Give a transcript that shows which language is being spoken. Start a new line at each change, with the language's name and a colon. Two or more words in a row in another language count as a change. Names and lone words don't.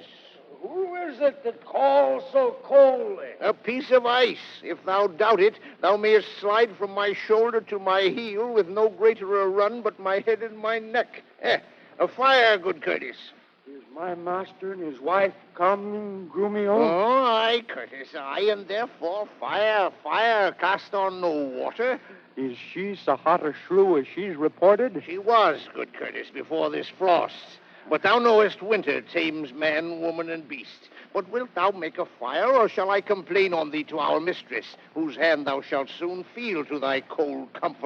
English: Who is it that calls so coldly? A piece of ice. If thou doubt it, thou mayest slide from my shoulder to my heel with no greater a run but my head and my neck. A fire, good Curtis. Is my master and his wife come, Grumio? Oh, aye, Curtis, aye, and therefore fire, cast on no water. Is she so hot a shrew as she's reported? She was, good Curtis, before this frost. But thou knowest winter tames man, woman, and beast. But wilt thou make a fire, or shall I complain on thee to our mistress, whose hand thou shalt soon feel to thy cold comfort?